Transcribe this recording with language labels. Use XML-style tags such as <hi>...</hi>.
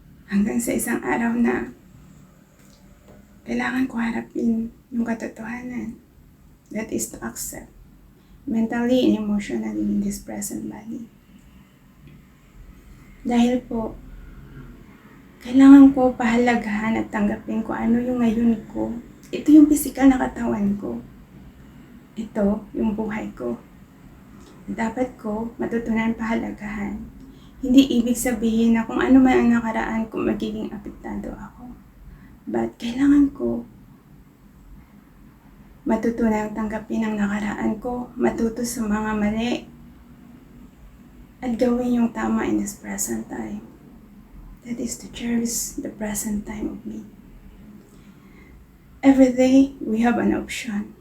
<tl>Hanggang sa isang araw na kailangan ko harapin yung katotohanan.</tl> <en>That is to accept mentally and emotionally in this present body.</en> <tl>Dahil po, kailangan ko pahalagahan at tanggapin ko ano yung ngayon ko. Ito yung physical na katawan ko. Ito yung buhay ko. Dapat ko matutunan pahalagahan. Hindi ibig sabihin na kung ano man ang nakaraan ko magiging apektado ako. But kailangan ko matutunan tanggapin ang nakaraan ko, matuto sa mga mali, at gawin yung tama</tl> <en>in this present time. That is to cherish the present time of me. Every day, we have an option.</en>